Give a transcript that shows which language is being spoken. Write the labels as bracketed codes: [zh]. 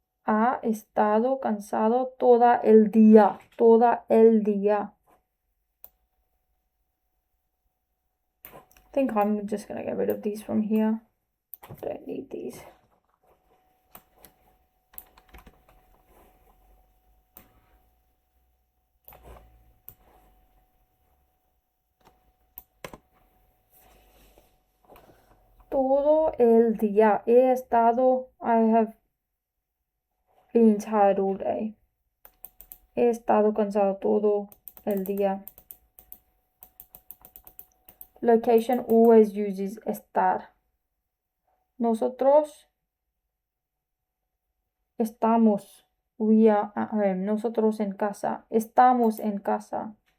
[es] Ha estado cansado todo el día. Todo el día. [en] I think I'm just going to get rid of these from here. Don't need these. [es] Todo el día. He estado. [en] I have been tired all day. [es] He estado cansado todo el día. [en] Location always uses estar. [es] Nosotros estamos. [en] We are at home. [es] Nosotros en casa. Estamos en casa.